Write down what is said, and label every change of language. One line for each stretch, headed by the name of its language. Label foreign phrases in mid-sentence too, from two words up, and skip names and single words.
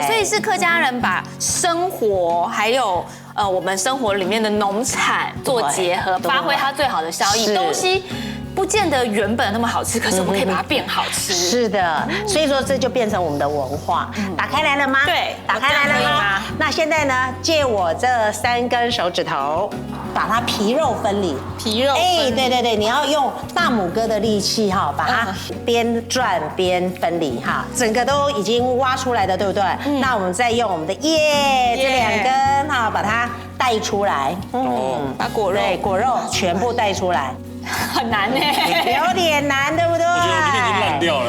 Chinese: 所以是客家人把生活還有我們生活裡面的農產做結合，發揮它最好的效益，東西不見得原本那麼好吃，可是我們可以把它變好吃。是的，所以說這就變成我們的文化。打開來了嗎？對，打開來了嗎？那現在呢，借我這3根手指頭，把它皮肉分離。皮肉，对，你要用大拇哥的力氣把它邊轉邊分離整個都已經挖出來的，對不對？那我們再用我們的這2根把它帶出來。把果肉全部帶出來。很難有點難，對不對？我覺得我明天已經爛掉了。